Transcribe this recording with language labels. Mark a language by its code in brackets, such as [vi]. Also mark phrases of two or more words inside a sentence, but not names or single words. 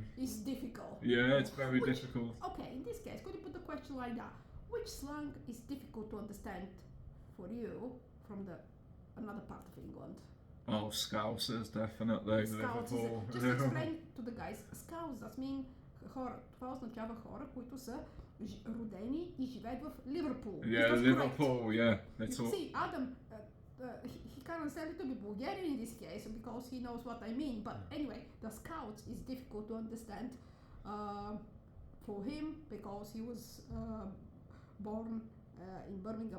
[en] It's difficult. yeah, it's very difficult. Okay, in this case, could you put the question like that? Which slang is difficult to understand for you from another part of England? Oh, Scousers, definitely. Scouts Liverpool. just explain to the guys. Scouts, that mean [bg] това означава хора, които са родени и живеят в Ливърпул. [en] Yeah, Liverpool, yeah. You see, Adam, he can understand a little bit Bulgarian in this case because he knows what I mean. But anyway, the Scouts is difficult to understand for him because he was born in Birmingham.